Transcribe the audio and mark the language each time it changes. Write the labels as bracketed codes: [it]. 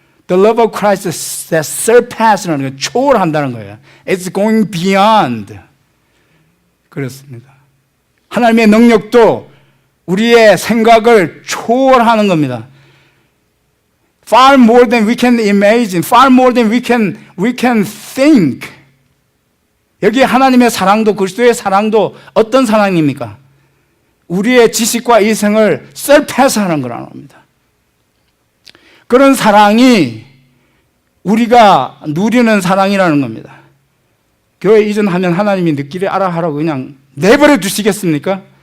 [en] The love of Christ that surpass라는 거, [ko] 초월한다는 거예요. [en] It's going beyond. [ko] 그렇습니다. 하나님의 능력도 우리의 생각을 초월하는 겁니다. [en] Far more than we can imagine, far more than we can think. [ko] 여기 하나님의 사랑도, 그리스도의 사랑도 어떤 사랑입니까? 우리의 지식과 이성을 surpass하는 거라는 겁니다. 그런 사랑이 우리가 누리는 사랑이라는 겁니다. 교회 이전하면 하나님이 느끼리 알아 하라고 그냥 내버려 두시겠습니까?